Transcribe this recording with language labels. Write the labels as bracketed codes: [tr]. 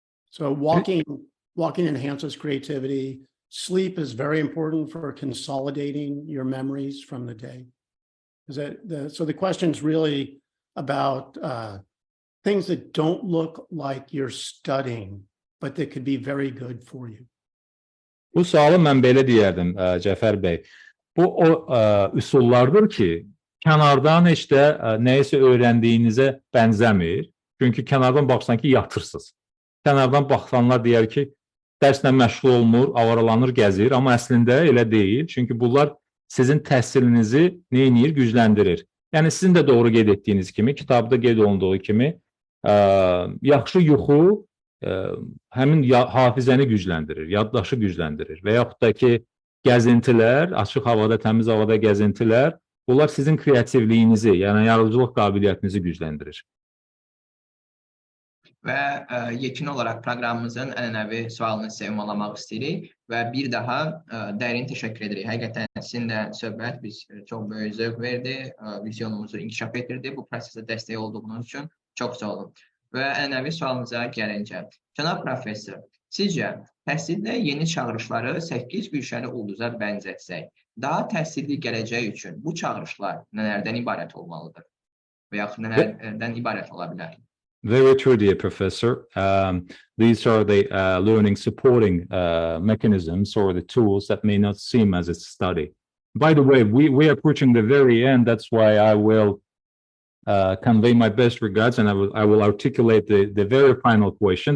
[en] So walking enhances creativity. Sleep is very important for consolidating your memories from the day. So the question is really about things that don't look like you're studying, but that could be very good for you. [az] Bu sualı mən belə deyərdim, Cəfər bəy. Bu o üsullardır ki, kənardan heç də nəyisə öyrəndiyinizə bənzəmir. Çünki kənardan baxsan ki, yatırsınız. Kənardan baxanlar deyər ki, dərslə məşğul olmur, avaralanır, gəzir. Amma əslində elə deyil. Çünki bunlar sizin təhsilinizi neyinir? Gücləndirir. Yəni sizin də doğru qeyd etdiyiniz kimi, kitabda qeyd olunduğu kimi, yaxşı yuxu həmin hafizəni gücləndirir, yaddaşı gücləndirir və yaxud da ki, gəzintilər, açıq havada, təmiz havada gəzintilər, bunlar sizin kreativliyinizi, yəni yaradıcılıq qabiliyyətinizi gücləndirir. Və yekun olaraq proqramımızın ənənəvi sualını ünvanlamaq istəyirik və bir daha dərin təşəkkür edirik. Həqiqətən sizinlə söhbət biz çox böyük zövq verdi, vizyonumuzu inkişaf etdirdi. Bu prosesə dəstək olduğunuz üçün çox sağ olun. Və ənənəvi sualımıza gəlincə, cənab professor, sizcə təhsildə yeni çağırışları 8 güşəli ulduza bənzətsək, daha təhsilli gələcək üçün bu çağırışlar nələrdən ibarət olmalıdır və yaxud nələrdən ibarət ola bilər? [en] Very true, dear Professor. These are the learning supporting mechanisms or the tools that may not seem as a study. By the way, we are approaching the very end. That's why I will convey my best regards and I will articulate the very final question.